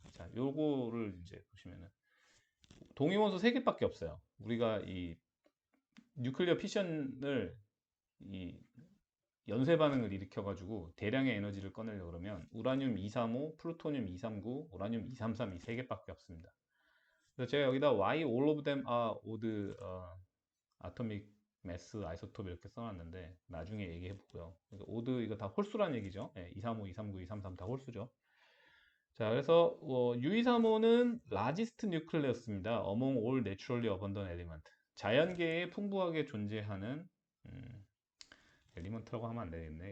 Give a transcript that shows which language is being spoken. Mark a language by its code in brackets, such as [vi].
[ko] 자, 요거를 이제 보시면은 동위원소 3개밖에 없어요. 우리가 이 뉴클리어 피션을 이 연쇄 반응을 일으켜가지고 대량의 에너지를 꺼내려고 그러면 우라늄 235, 플루토늄 239, 우라늄 233 이 세 개밖에 없습니다. 그래서 제가 여기다 [en] why all of them are odd atomic mass isotope [ko] 이렇게 써놨는데 나중에 얘기해 보고요. odd 이거 다 홀수란 얘기죠. 235, 239, 233 다 홀수죠. 자, 그래서 U235는 [en] largest nucleus [ko] 입니다. [en] among all naturally abundant element. [ko] 자연계에 풍부하게 존재하는 엘리먼트라고 하면 안 되겠네.